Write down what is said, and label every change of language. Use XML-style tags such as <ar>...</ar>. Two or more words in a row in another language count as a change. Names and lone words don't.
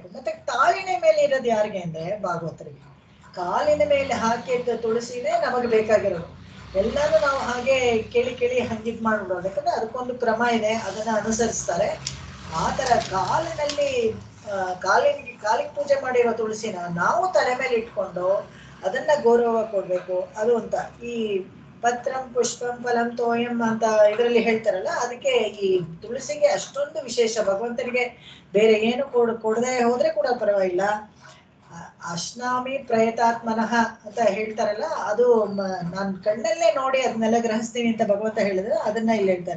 <kn>ಮತ್ತೆ ಕಾಲಿನ ಮೇಲೆ ಇರೋದು ಯಾರಿಗೆ ಅಂದ್ರೆ ಭಾಗವತರಿಗೆ. ಕಾಲಿನ ಮೇಲೆ ಹಾಕಿದ್ದ ತುಳಸಿನೇ ನಮಗೆ ಬೇಕಾಗಿರೋದು. ಎಲ್ಲಾನು ನಾವು ಹಾಗೆ ಕೇಳಿ ಹಂಗಿದ್ ಮಾಡ್ಬಿಡೋದು. ಯಾಕಂದ್ರೆ ಅದಕ್ಕೊಂದು ಕ್ರಮ ಇದೆ, ಅದನ್ನ ಅನುಸರಿಸ್ತಾರೆ. ಆ ತರ ಕಾಲಿಗೆ ಪೂಜೆ ಮಾಡಿರೋ ತುಳಸಿನ ನಾವು ತಲೆ ಮೇಲೆ ಇಟ್ಕೊಂಡು ಅದನ್ನ ಗೌರವ ಕೊಡ್ಬೇಕು. ಅದು ಅಂತ ಈ</kn> <sa>ಪತ್ರಂ ಪುಷ್ಪಂ ಫಲಂ ತೋಯಂ</sa> <kn>ಅಂತ ಇದರಲ್ಲಿ ಹೇಳ್ತಾರಲ್ಲ, ಅದಕ್ಕೆ ಈ ತುಳಸಿಗೆ ಅಷ್ಟೊಂದು ವಿಶೇಷ. ಭಗವಂತನಿಗೆ ಬೇರೆ ಏನು ಕೊಡದೆ ಹೋದ್ರೆ ಕೂಡ ಪರವಾಗಿಲ್ಲ.</kn> <sa>ಅಶ್ನಾಮಿ ಪ್ರಯತಾತ್ಮನಃ</sa> <kn>ಅಂತ ಹೇಳ್ತಾರಲ್ಲ, ಅದು ನಾನ್ ಕಣ್ಣಲ್ಲೇ ನೋಡಿ ಅದನ್ನೆಲ್ಲ ಗ್ರಹಿಸ್ತೀನಿ ಅಂತ ಭಗವಂತ ಹೇಳಿದ್ರೆ ಅದನ್ನ ಇಲ್ಲಿ ಹೇಳ್ತಾರೆ.</kn>